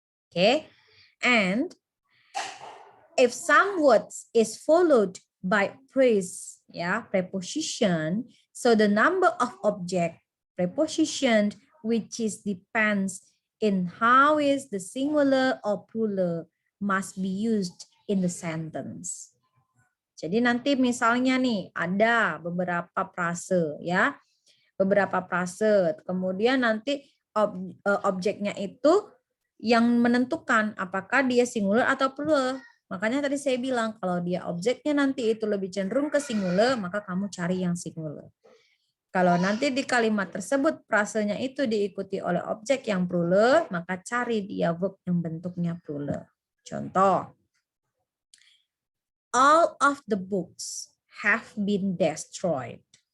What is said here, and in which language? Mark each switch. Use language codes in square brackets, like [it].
[en] Okay, and if some words is followed by phrase, preposition, so the number of object preposition which is depends in how is the singular or plural must be used in the sentence. [id] Jadi nanti misalnya nih ada beberapa frase ya, beberapa frase, kemudian nanti objeknya itu yang menentukan apakah dia singular atau plural. Makanya tadi saya bilang kalau dia objeknya nanti itu lebih cenderung ke singular, maka kamu cari yang singular. Kalau nanti di kalimat tersebut frasenya itu diikuti oleh objek yang plural, maka cari dia verb yang bentuknya plural. [en] Contoh, all of the books have been destroyed.